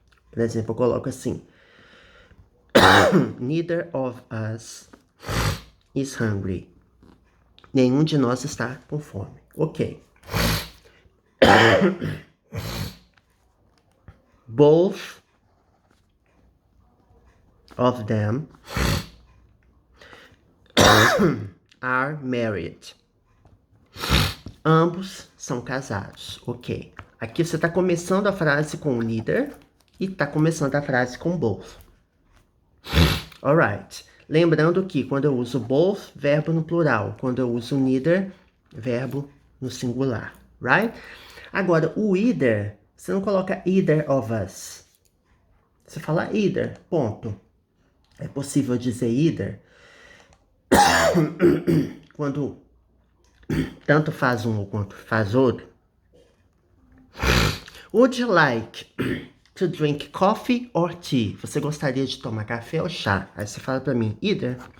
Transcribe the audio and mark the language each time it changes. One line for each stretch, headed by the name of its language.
Portuguese: Por exemplo, eu coloco assim.
English: Neither of us is hungry.
Portuguese: Nenhum de nós está com fome. Ok.
English: Both of them are married.
Portuguese: Ambos são casados. Ok. Aqui você está começando a frase com neither, E tá começando a frase com both. Alright. Lembrando que quando eu uso both, verbo no plural. Quando eu uso neither, verbo no singular. Right? Agora, o either, você não coloca either of us. Você fala either, ponto. É possível dizer either quando tanto faz um quanto faz outro.
English: Would you like to drink coffee or tea?
Portuguese: Você gostaria de tomar café ou chá? Aí você fala pra mim, either.